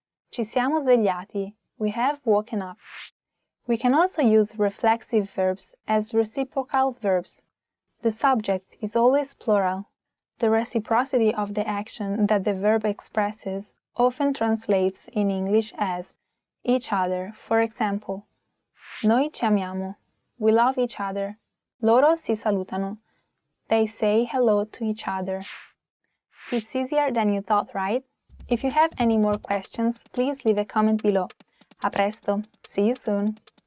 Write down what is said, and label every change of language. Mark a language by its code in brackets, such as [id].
[it] Ci siamo svegliati. [en] We have woken up. We can also use reflexive verbs as reciprocal verbs. The subject is always plural. The reciprocity of the action that the verb expresses often translates in English as each other. For example, [it] noi ci amiamo. [en] We love each other. [it] Loro si salutano. [en] They say hello to each other. It's easier than you thought, right? If you have any more questions, please leave a comment below. [it] A presto! [en] See you soon!